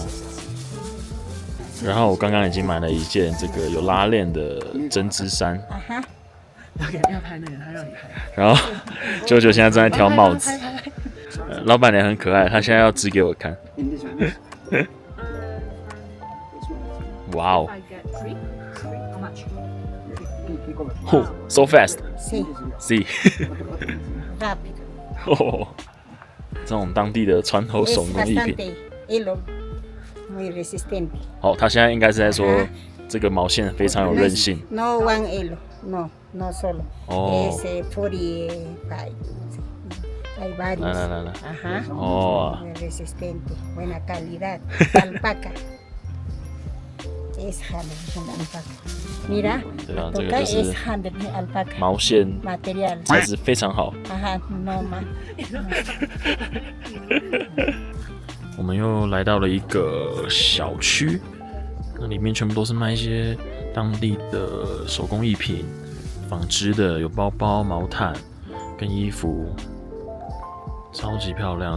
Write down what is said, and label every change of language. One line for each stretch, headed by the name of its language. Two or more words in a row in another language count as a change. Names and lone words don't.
Chinese: 然后我刚刚已经买了一件这个有拉链的针织衫。要拍那个，他让你拍。然后舅舅现在正在挑帽子，老板娘很可爱，她现在要织给我看。哇哦！
English: Oh, so fast.
Spanish: Sí. Rápido.
Chinese: 哦，这种当地的传统手工艺品。
Spanish: Muy resistente.
Chinese: 哦，他现在应该是在说这个毛线非常有韧性。
Spanish: No one hilo, no solo.
Chinese: 哦。
Spanish: Es 45. Hay varios.
Chinese: 来。
Spanish: Ajá.
Chinese: 哦。
Spanish: Muy resistente, buena calidad. Alpaca. Es handmade alpaca. Mira,
Chinese: 对啊，这个
Spanish: toca
Chinese: 就
Spanish: es
Chinese: 是
Spanish: handmade alpaca.
Chinese: 毛线
Spanish: Material.
Chinese: 材质非常好。
Spanish: Ajá, no más.
Chinese: 我们又来到了一个小区，那里面全部都是卖一些当地的手工艺品、纺织的，有包包、毛毯跟衣服，超级漂亮。